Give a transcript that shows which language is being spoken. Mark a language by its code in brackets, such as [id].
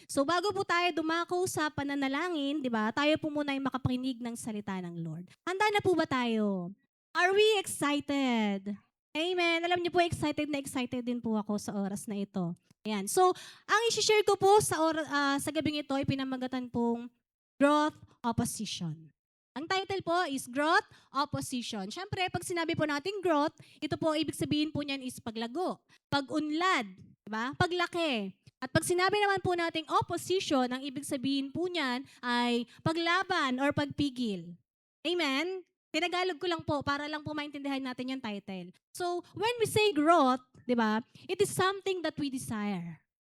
[tl] So bago po tayo dumako sa pananalangin, di ba? Tayo po muna ay makapakinig ng salita ng Lord. Handa na po ba tayo? [en] Are we excited? [tl] Amen. Alam niyo po, excited din po ako sa oras na ito. Ayan. So, ang i-share ko po sa gabing ito ay pinamagatan pong growth opposition. Ang title po is Growth Opposition. Siyempre, pag sinabi po natin growth, ito po, ibig sabihin po niyan is paglago, pag-unlad, diba? Paglaki. At pag sinabi naman po natin opposition, ang ibig sabihin po niyan ay paglaban or pagpigil. Amen? Tinagalog ko lang po para lang po maintindihan natin yung title. [en] So, when we say growth, di ba, it is something that we desire.